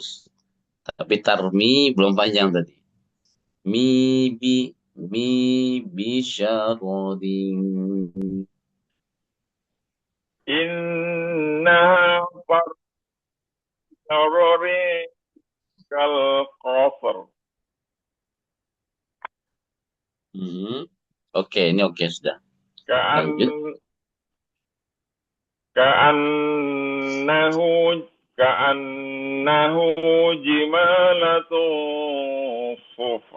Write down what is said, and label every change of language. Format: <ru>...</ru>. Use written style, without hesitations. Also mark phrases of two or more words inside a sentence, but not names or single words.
<bjn>Tapi tarmi belum panjang tadi.</bjn> <ar>مي بي مي بشرر. إنها ترمي بشرر كالقصر.</ar> <bjn>Oke, ini oke sudah.</bjn> <ar>Ka'an</ar> <bjn>Lanjut.</bjn> <ar>كأنه كأنه جمالت صفر.</ar>